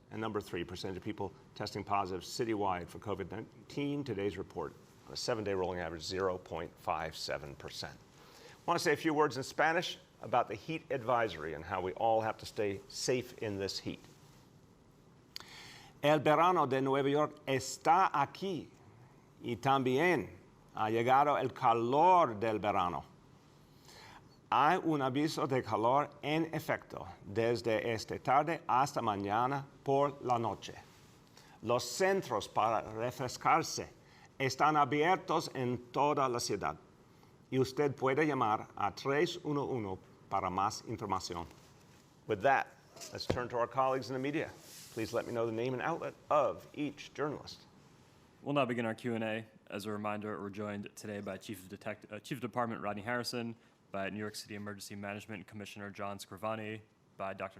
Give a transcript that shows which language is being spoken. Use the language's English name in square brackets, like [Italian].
[English] And number three, percentage of people testing positive citywide for COVID-19. Today's report, on a 7-day rolling average, 0.57%. I want to say a few words in Spanish about the heat advisory and how we all have to stay safe in this heat. [Spanish] El verano de Nueva York está aquí y también ha llegado el calor del verano. Hay un aviso de calor en efecto desde esta tarde hasta mañana por la noche. Los centros para refrescarse están abiertos en toda la ciudad y usted puede llamar a 311 para más información. [English] With that, let's turn to our colleagues in the media. Please let me know the name and outlet of each journalist. We'll now begin our Q&A. As a reminder, we're joined today by Chief of Department Rodney Harrison, by New York City Emergency Management Commissioner John Scrivani, by Dr.